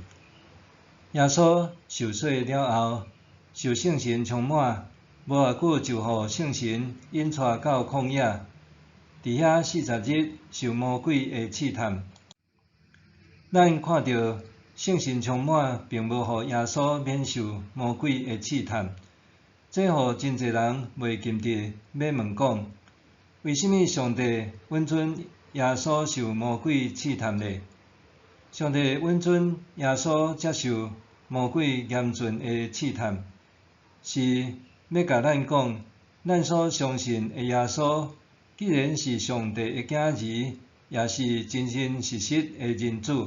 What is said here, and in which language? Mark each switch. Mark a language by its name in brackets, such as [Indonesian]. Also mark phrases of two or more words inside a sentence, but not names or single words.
[Min Nan Chinese] 耶稣受洗了后，受圣神充满，无偌久就互圣神引带到旷野，伫遐40日受魔鬼的试探。咱看到圣神充满，并无互耶稣免受魔鬼的试探，这互真侪人袂禁得要问讲：为什么上帝允准耶稣受魔鬼试探呢？上帝允准耶稣接受魔鬼严峻的试探，是要甲咱讲，咱所相信的耶稣，既然是上帝的囝儿，也是真真实实的人子。